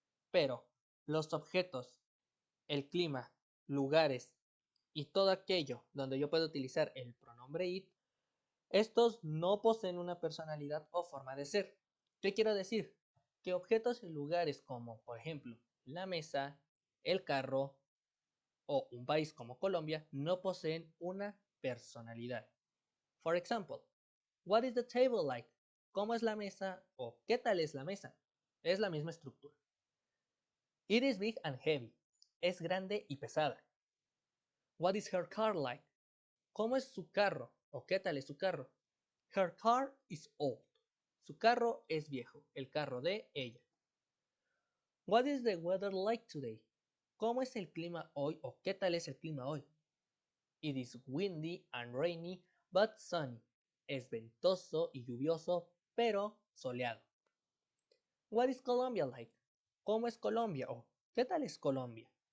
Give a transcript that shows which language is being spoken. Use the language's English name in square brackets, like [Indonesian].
[Spanish] Pero los objetos, el clima, lugares y todo aquello donde yo puedo utilizar el pronombre it, estos no poseen una personalidad o forma de ser. ¿Qué quiero decir? Que objetos y lugares como, por ejemplo, la mesa, el carro o un país como Colombia no poseen una personalidad. [English] For example, what is the table like? [Spanish] ¿Cómo es la mesa o qué tal es la mesa? Es la misma estructura. It is big and heavy. Es grande y pesada. What is her car like? ¿Cómo es su carro o qué tal es su carro? Her car is old. Su carro es viejo, el carro de ella. [English] What is the weather like today? [Spanish] ¿Cómo es el clima hoy o qué tal es el clima hoy? [English] It is windy and rainy, but sunny. [Spanish] Es ventoso y lluvioso, pero soleado. What is Colombia like? ¿Cómo es Colombia o qué tal es Colombia?